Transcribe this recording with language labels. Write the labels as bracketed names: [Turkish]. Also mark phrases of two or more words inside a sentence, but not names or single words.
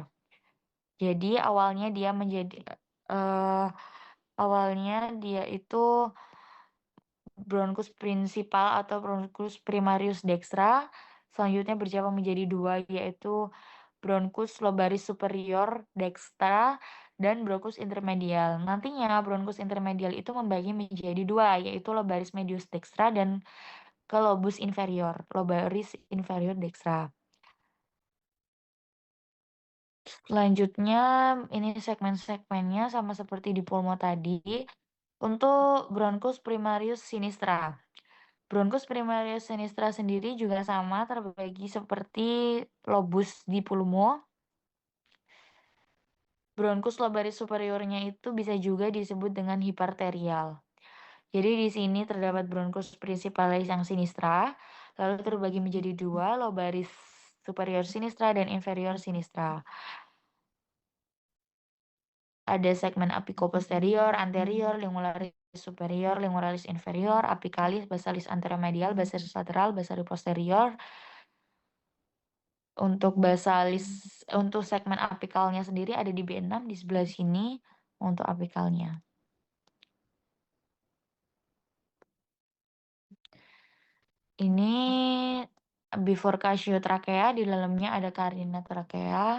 [Indonesian] Jadi awalnya dia itu bronkus prinsipal atau bronkus [Latin] primarius dextra, [Indonesian] selanjutnya bercabang menjadi 2 yaitu bronkus [Latin] lobaris superior dextra [Indonesian] dan bronkus intermedial. Nantinya bronkus intermedial itu membagi menjadi 2 yaitu [Latin] lobaris medius dextra [Indonesian] dan ke lobus inferior, [Latin] lobaris inferior dextra. [Indonesian] Selanjutnya ini segmen-segmennya sama seperti di pulmo tadi. Untuk bronkus [Latin] primarius sinistra. [Indonesian] Bronkus [Latin] primarius sinistra [Indonesian] sendiri juga sama, terbagi seperti lobus di pulmo. Bronkus lobaris superiornya itu bisa juga disebut dengan hiparterial. Jadi di sini terdapat bronkus principalis yang sinistra, lalu terbagi menjadi dua, [Latin] lobaris superior sinistra [Indonesian] dan [Latin] inferior sinistra. [Indonesian] Ada segmen [Latin] apicoposterior, anterior, limularis superior, limularis inferior, apicalis, basalis anteromedial, basalis lateral, basalis posterior. [Indonesian] Untuk segmen apikalnya sendiri ada di B6 di sebelah sini untuk apikalnya. Ini [Latin] bifurcatio trachea, [Indonesian] di dalamnya ada [Latin] carina trachea.